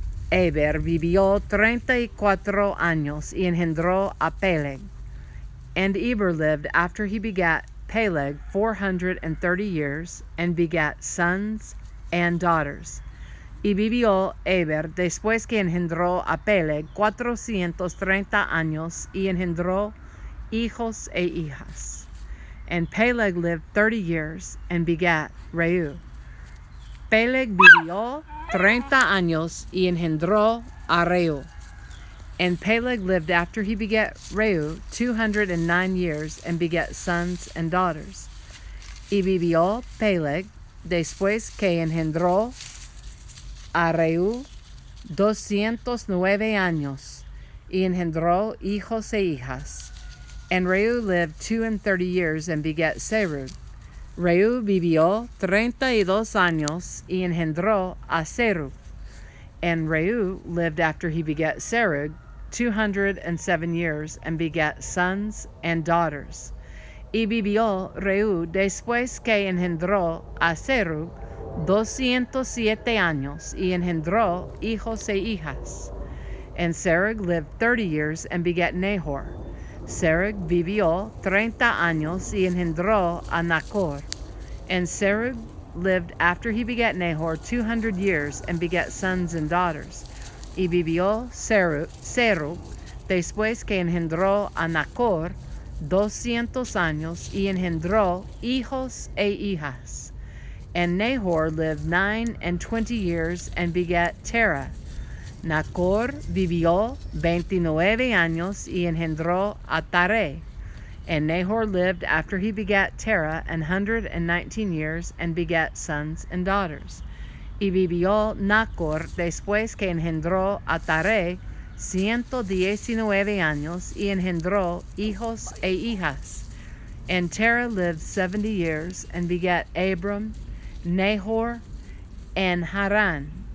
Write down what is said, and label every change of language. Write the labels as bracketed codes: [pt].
[es] Eber vivió 34 años y engendró a Peleg. [en] And Eber lived after he begat Peleg 430 years and begat sons and daughters. [es] Y vivió Eber después que engendró a Peleg 430 años y engendró hijos e hijas. [en] And Peleg lived 30 years and begat Reu. [es] Peleg vivió 30 años y engendró a Reu. [en] And Peleg lived after he begat Reu 209 years and begat sons and daughters. [es] Y vivió Peleg después que engendró a Reu 209 años y engendró hijos e hijas. [en] And Reu lived 32 years and begat Serug. [es] Reu vivió 32 años y engendró a Serug. [en] And Reu lived after he begat Serug 207 years and begat sons and daughters. [es] Y vivió Reu después que engendró a Serug 207 años y engendró hijos e hijas. [en] And Serug lived 30 years and begat Nahor. [es] Serug vivió 30 años y engendró a Nachor. [en] And Serug lived after he begat Nahor 200 years and begat sons and daughters. [es] Y vivió Serug después que engendró a Nachor 200 años y engendró hijos e hijas. [en] And Nahor lived 29 years and begat Terah. [es] Nachor vivió 29 años y engendró a Taré. [en] And Nahor lived after he begat Terah 119 years and begat sons and daughters. [es] Y vivió Nachor después que engendró a Taré 119 años y engendró hijos e hijas. [en] And Terah lived 70 years and begat Abram, Nahor, and Haran.